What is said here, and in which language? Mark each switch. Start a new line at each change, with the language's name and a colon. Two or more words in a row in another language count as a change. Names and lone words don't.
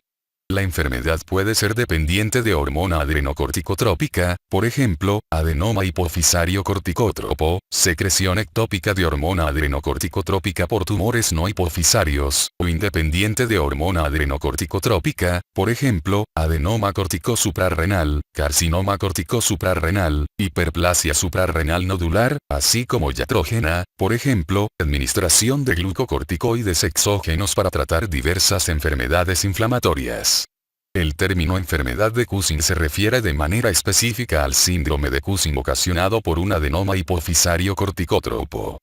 Spanish: La enfermedad puede ser dependiente de hormona adrenocorticotrópica, por ejemplo, adenoma hipofisario corticótropo, secreción ectópica de hormona adrenocorticotrópica por tumores no hipofisarios, o independiente de hormona adrenocorticotrópica, por ejemplo, adenoma corticosuprarrenal, carcinoma corticosuprarrenal, hiperplasia suprarrenal nodular, así como iatrógena, por ejemplo, administración de glucocorticoides exógenos para tratar diversas enfermedades inflamatorias. El término enfermedad de Cushing se refiere de manera específica al síndrome de Cushing ocasionado por un adenoma hipofisario corticótropo.